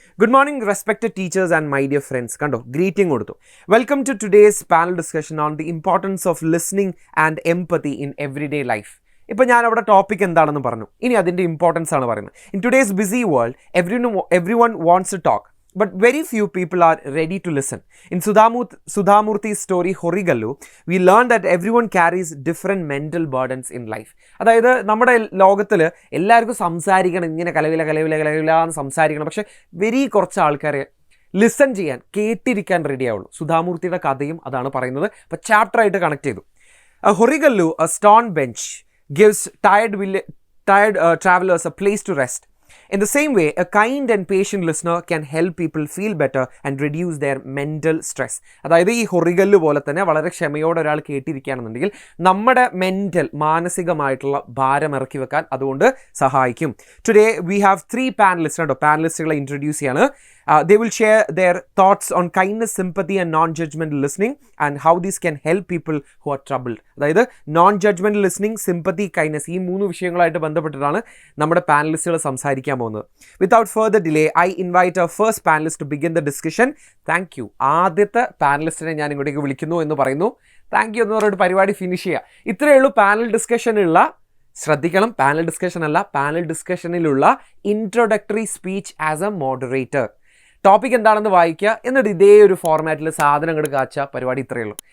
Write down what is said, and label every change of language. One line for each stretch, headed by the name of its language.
English: Good morning respected teachers and my dear friends.
Malayalam: കണ്ടോ, greeting കൊടുത്തു.
English: Welcome to today's panel discussion on the importance of listening and empathy in every day life.
Malayalam: ഇപ്പോൾ ഞാൻ അവിടെ topic എന്താണെന്ന് പറഞ്ഞു, ഇനി അതിൻ്റെ ഇമ്പോർട്ടൻസ് ആണ് പറയുന്നത്.
English: In today's busy world everyone wants to talk, but very few people are ready to listen. In Sudhamurthi's story Horigallu, we learned that everyone carries different mental burdens in life.
Malayalam: അതായത് നമ്മുടെ ലോകത്തിൽ എല്ലാവർക്കും സംസാരിക്കണം, ഇങ്ങനെ കലവില എന്ന് സംസാരിക്കണം. പക്ഷേ very കുറച്ച് ആൾക്കാരെ ലിസൺ ചെയ്യാൻ, കേട്ടിരിക്കാൻ റെഡി ആവുള്ളൂ. സുധാമൂർത്തിയുടെ കഥയും അതാണ് പറയുന്നത്. അപ്പോൾ ചാപ്റ്ററായിട്ട് കണക്ട് ചെയ്തു.
English: Horigallu, a stone bench, gives tired travelers a place to rest. In the same way, a kind and patient listener can help people feel better and reduce their mental stress.
Malayalam: അതായത് ഈ ഹൊറിഗല്ലു പോലെ തന്നെ വളരെ ക്ഷമയോടെ ഒരാൾ കേട്ടിരിക്കുകയാണെന്നുണ്ടെങ്കിൽ നമ്മുടെ മാനസികമായിട്ടുള്ള ഭാരം ഇറക്കി വെക്കാൻ അതുകൊണ്ട് സഹായിക്കും.
English: Today we have 3 panelist.
Malayalam: കേട്ടോ, പാനലിസ്റ്റുകളെ ഇൻട്രൊഡ്യൂസ് ചെയ്യാണ്.
English: They will share their thoughts on kindness, sympathy and non-judgmental listening and how these can help people who are troubled.
Malayalam: അതായത്
English: non-judgmental listening, sympathy, kindness,
Malayalam: ഈ 3 വിഷയങ്ങളായിട്ട് ബന്ധപ്പെട്ടിട്ടാണ് നമ്മുടെ പാനലിസ്റ്റുകൾ സംസാരിക്കാൻ പോകുന്നത്.
English: Without further delay, I invite our first panelist to begin the discussion. Thank you.
Malayalam: ആദ്യത്തെ പാനലിസ്റ്റിനെ ഞാൻ ഇങ്ങോട്ടേക്ക് വിളിക്കുന്നു എന്ന് പറയുന്നു. താങ്ക് യു എന്ന് പറഞ്ഞിട്ട് പരിപാടി ഫിനിഷ് ചെയ്യുക. ഇത്രയേ ഉള്ളൂ പാനൽ ഡിസ്കഷനുള്ള. ശ്രദ്ധിക്കണം, പാനൽ ഡിസ്കഷൻ അല്ല, panel ഡിസ്കഷനിലുള്ള introductory speech
English: As a moderator.
Malayalam: Topic എന്താണെന്ന് വായിക്കുക, എന്നിട്ട് ഇതേ ഒരു ഫോർമാറ്റിൽ സാധനങ്ങൾ കാച്ച പരിപാടി ഇത്രയേ ഉള്ളൂ.